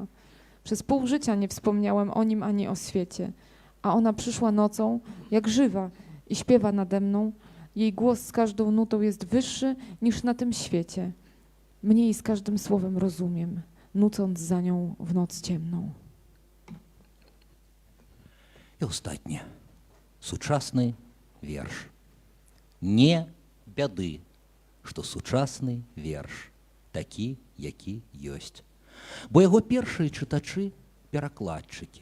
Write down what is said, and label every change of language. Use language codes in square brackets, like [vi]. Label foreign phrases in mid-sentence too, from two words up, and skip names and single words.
[pl] Przez pół życia nie wspomniałem o nim ani o świecie. A ona przyszła nocą, jak żywa, i śpiewa nade mną. Jej głos z każdą nutą jest wyższy niż na tym świecie. Mniej z każdym słowem rozumiem, nucąc za nią w noc ciemną. [be] І астатніе. Сучасны верш. Не бяды, што сучасны верш такі, які ёсць. Бо яго першыя чытачы перакладчыкі.